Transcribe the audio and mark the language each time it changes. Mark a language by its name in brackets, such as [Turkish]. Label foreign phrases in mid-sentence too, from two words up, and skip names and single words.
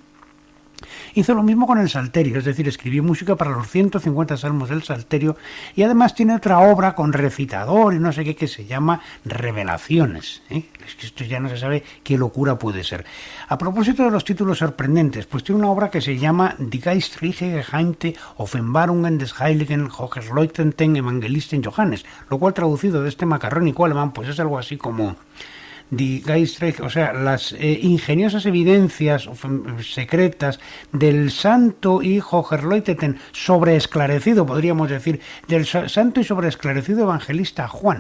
[Spanish] Hizo lo mismo con el Salterio, es decir, escribió música para los 150 salmos del Salterio y además tiene otra obra con recitador y no sé qué que se llama Revelaciones. Es que esto ya no se sabe qué locura puede ser. A propósito de los títulos sorprendentes, pues tiene una obra que se llama Die geistliche Geheimnisse Offenbarungen des Heiligen Hochgeläuterten Evangelisten Johannes, lo cual traducido de este macarrónico alemán pues es algo así como Die Geistreich, o sea, las ingeniosas evidencias secretas del santo y Hochgeläuterten sobreesclarecido, podríamos decir, del santo y sobreesclarecido evangelista Juan.